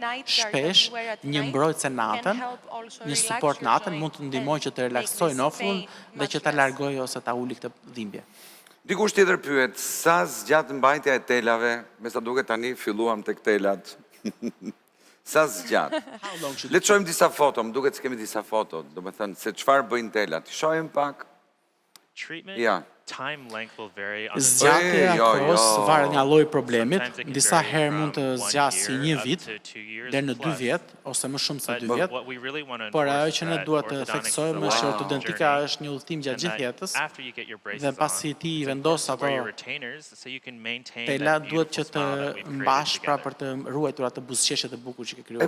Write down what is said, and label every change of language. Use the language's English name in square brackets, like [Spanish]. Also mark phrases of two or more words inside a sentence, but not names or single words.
[Albanian] Shpesh, një mbrojtëse natën, një suport natën mund të ndihmojë që të relaksojë nofulën dhe që ta largojë ose ta uli këtë dhimbje. Dikush tjetër pyet, sa zgjat mbajtja e telave, me sa duket tani filluam tek telat. Sa zgjat? Le të shohim disa foto, më duket se kemi disa foto, domethënë se çfarë bëjnë telat. Shohim pak. [English] Treatment [Albanian] Ja. [English] time length will vary on the [Albanian] Zgjatja e kohës varet nga lloji i problemit. Disa herë mund të zgjasë si 1 vit deri në 2 vjet ose më shumë se 2 vjet. Por ajo që ne duhet të theksojmë është që ortodontika është një udhëtim gjatë gjithë jetës. Dhe pasi ti i vendos ato tela duhet që të mbash pra për të ruajtur atë buzëqeshje të bukur që ke krijuar.